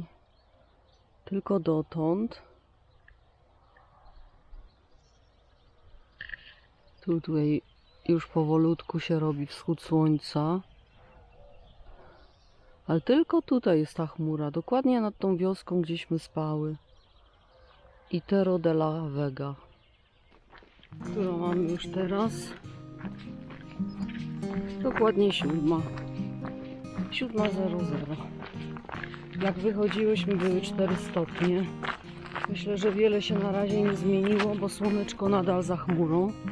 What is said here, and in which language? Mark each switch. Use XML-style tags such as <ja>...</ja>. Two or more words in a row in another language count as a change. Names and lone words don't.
<pl>Tylko dotąd. Tutaj już powolutku się robi wschód słońca. Ale tylko tutaj jest ta chmura, dokładnie nad tą wioską, gdzieśmy spały. Itero de la Vega. Którą mamy już teraz? Dokładnie 7. 7:00. Jak wychodziłyśmy, były 4 stopnie. Myślę, że wiele się na razie nie zmieniło, bo słoneczko nadal za chmurą.</pl>